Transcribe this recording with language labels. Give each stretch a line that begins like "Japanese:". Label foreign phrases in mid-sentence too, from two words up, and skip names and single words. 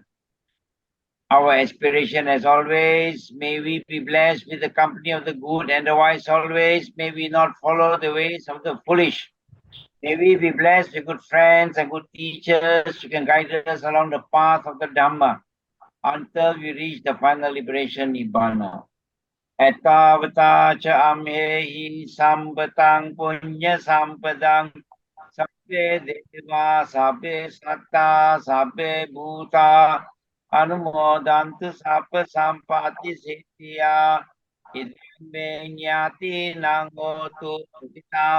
English: Our aspiration, as always, may we be blessed with the company of the good and the wise always. May we not follow the ways of the foolish. May we be blessed with good friends and good teachers who can guide us along the path of the Dhamma until we reach the final liberation Nibbana.
Pali: Etavata cha amhehi sambatang punya sampadang sabbe deva sabbe satta sabbe bhuta anumodantu sabba sampati siddhya idam me nyati nangotu kita